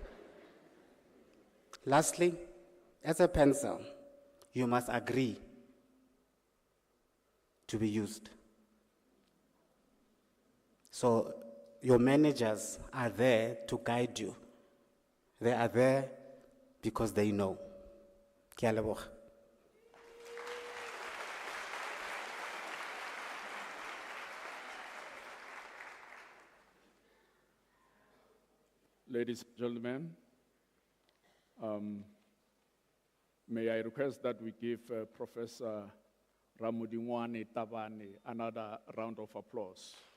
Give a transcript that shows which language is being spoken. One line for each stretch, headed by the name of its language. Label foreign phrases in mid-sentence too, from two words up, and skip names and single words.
English: Lastly, as a pencil, you must agree to be used. So your managers are there to guide you. They are there because they know.
Tswana: Ke a leboga.
English: Ladies and gentlemen, may I request that we give Professor Ramodingwane Tabane another round of applause.